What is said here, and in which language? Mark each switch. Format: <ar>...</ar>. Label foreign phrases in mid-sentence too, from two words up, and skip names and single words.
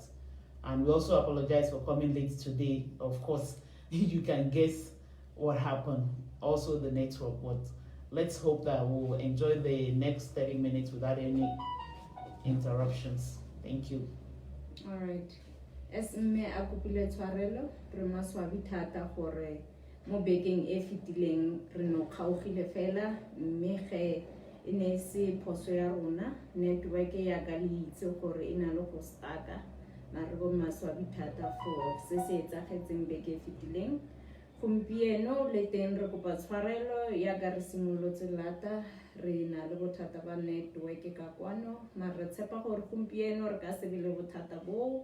<en>And we also apologize for coming late today. Of course, you can guess what happened. Also the network, but let's hope that we'll enjoy the next 30 minutes without any interruptions. Thank you. All right.</en> <tn>As me a kopile tshwarelo re maswabi thata gore mo bekeng e fitileng re no kgaogile fela mme ge e ne se phoso ya rona network ya ka le itse gore e na le go staka mare go maswabi thata for se se etsagetseng beke e fitileng gompieno le teng re kopa tshwarelo ya ka re simolotse lata re na le bothata ba network ka kwano mare re tshepa gore gompieno re ka se be le bothata bo.</tn>